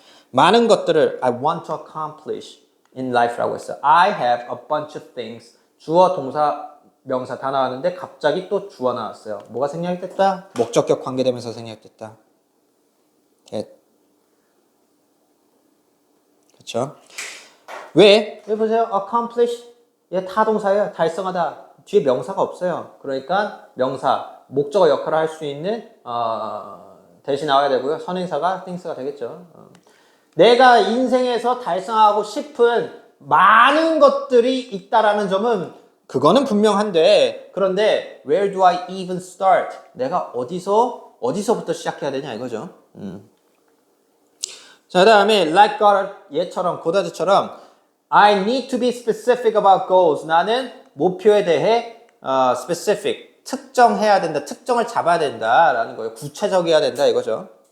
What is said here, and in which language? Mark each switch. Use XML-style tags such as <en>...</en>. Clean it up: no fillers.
<ko>많은 것들을</ko> <en>I want to accomplish in life라고 했어요. I have a bunch of things.</en> <ko>주어, 동사, 명사 다 나왔는데 갑자기 또 주어 나왔어요. 뭐가 생략이 됐다? 목적격 관계되면서 생략됐다. 그렇죠? 왜? 여기 보세요. accomplish. 얘 타동사예요. 달성하다. 뒤에 명사가 없어요. 그러니까 명사, 목적어 역할을 할 수 있는 대신 나와야 되고요. 선행사가 things가 되겠죠. 내가 인생에서 달성하고 싶은 많은 것들이 있다라는 점은 그거는 분명한데 그런데</ko> <en>where do I even start?</en> <ko>내가 어디서부터 시작해야 되냐 이거죠. 자, 그다음에</ko> <en>like God 얘처럼 고다드처럼 I need to be specific about goals.</en> <ko>나는 목표에 대해 specific, 특정해야 된다. 특정을 잡아야 된다라는 거예요. 구체적이어야 된다 이거죠.</ko>